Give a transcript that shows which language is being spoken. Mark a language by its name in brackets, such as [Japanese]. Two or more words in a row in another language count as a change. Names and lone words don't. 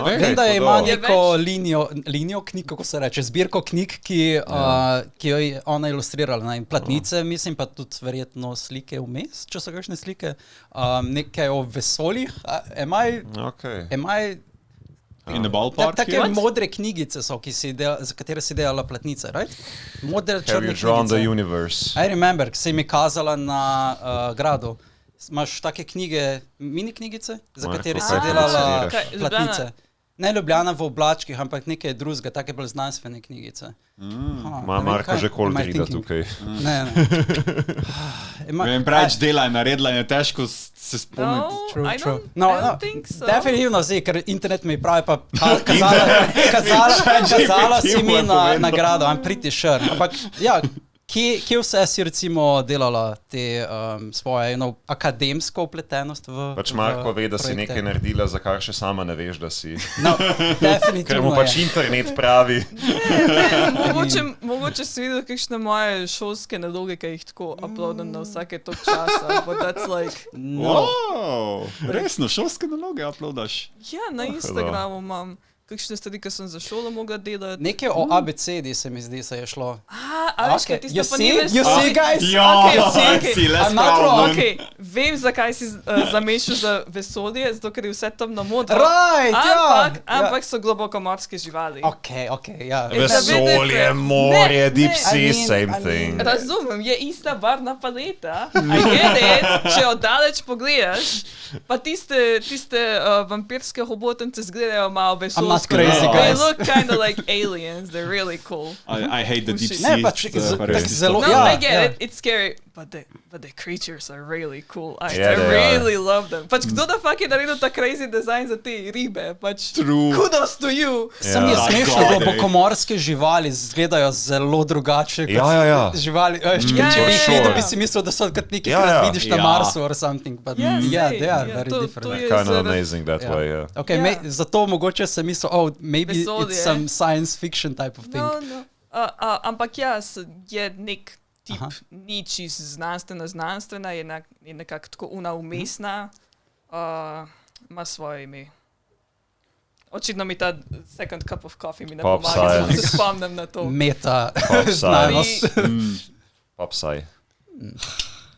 [Slovenian] Vem, da ima neko linijo knjig, kako se reče, zbirko knjig, ki jo je ona ilustrirala. Platnice, mislim, pa tudi verjetno slike vmes, če so kakšne slike. Nekaj o vesoljih. [English] In the ballpark. [Slovenian] Take modre knjigice so, za katere si delala platnice, right? Modre črne knjigice. [English] Drawn the universe. I remember, [Slovenian] ki si mi kazala na gradu. Imaš take knjige, mini knjigice, za katere si delala platnice. Ne Ljubljana v oblačkih, ampak nekaj drugega, take bolj znanstvene knjigice. Marko že koldrida tukaj. Ne. Vem, preveč dela je naredila in je težko se spomniti. [English] I don't think so. [Slovenian] Definitivno, ker internet mi pravi, pa kazala si mi na gradu, [English] I'm pretty sure. [Slovenian] Ampak, ja, kje vse si recimo delala te svoje akademsko upletenost v Pač Marko ve, da si nekaj naredila, za kar še sama ne veš, da si. No, definitivno ker mu pač internet pravi. Mogoče si videl kakšne moje šolske naloge, ki jih tako uploadam na vsake tok časa, [English] but that's like... [Slovenian] Wow, resno, šolske naloge uploadaš? Ja, na Instagramu imam kakšne stvari, ki sem za šolo mogla delati. Nekaj o ABCD se mi zdi, se je šlo. A veš, kaj tisto pa ni več... [English] You see, guys? [Slovenian] Okay, vem, zakaj si zamešal za vesolje, zato ker je vse tam na modro. [English] Right, [Slovenian] ampak so globoko morske živali. Okay, ja. Vesolje, morje, [English] deep sea, same thing. [Slovenian] Razumem, je ista barvna paleta. [English] I get it, [Slovenian] če oddaleč pogledaš, pa tiste vampirske hobotence zgledajo malo vesolje. [English] Not crazy, guys. They look kind of like aliens. They're really cool. I hate the deep sea. I get it. It's scary. But the creatures are really cool. I really love them. [Slovenian] Pač kdo [English] da fuck [Slovenian] je naredil ta [English] crazy design [Slovenian] za te ribe? Pač [English] kudos to you. [Slovenian] Sam je smešno, globokomorske živali izgledajo zelo drugače kot živali. Če bi jih videl, bi si mislil, da so kot nekih vidiš na Marsu [English] or something. But yeah, they are very different. Kind of amazing that way, yeah. [Slovenian] Okay, zato mogoče sem mislil, [English] maybe it's some science fiction type of thing. [Slovenian] No. Ampak je nek tip, ni čist znanstvena, je nekako tako umestna, ima svoje ime. Očitno mi ta [English] second cup of coffee [Slovenian] mi ne pomaga, da se spomnim na to. Meta znanost. [English] Pop sci.